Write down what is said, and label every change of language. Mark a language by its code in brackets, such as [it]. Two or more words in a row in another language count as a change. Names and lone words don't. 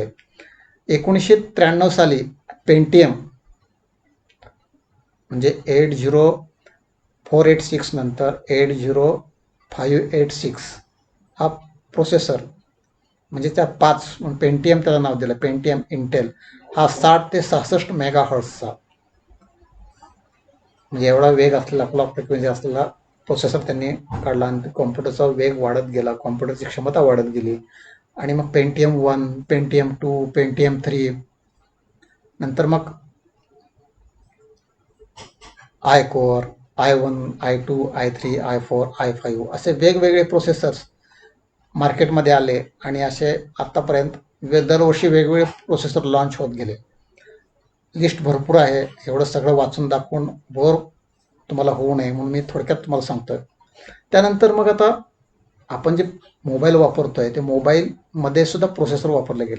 [mr] 1993 साली पेंटियम म्हणजे 80486 नंतर 80586 हा प्रोसेसर, म्हणजे त्या 5 पेंटियम त्याला नाव दिलं, पेंटियम इंटेल, हा 60 ते 66 मेगाहर्ट्झचा म्हणजे एवढा वेग असलेला, [en] clock frequency [mr] असलेला प्रोसेसर त्यांनी काढला आणि कॉम्प्युटरचा वेग वाढत गेला, कॉम्प्युटरची क्षमता वाढत गेली. आणि मग पेंटियम 1, पेंटियम 2, पेंटियम 3, नंतर मग iCore, i1, i2, i3, i4, i5 असे वेगवेगळे प्रोसेसर्स मार्केटमध्ये आले आणि असे आत्तापर्यंत दरवर्षी वेगवेगळे प्रोसेसर लॉन्च होत गेले. लिस्ट भरपूर आहे. एवढं सगळं वाचून दाखवून बोर तुम्हाला होऊ नये म्हणून मी थोडक्यात तुम्हाला सांगतोय. त्यानंतर मग आता आपण जे मोबाईल वापरतोय ते मोबाईलमध्ये सुद्धा प्रोसेसर वापरले गेले.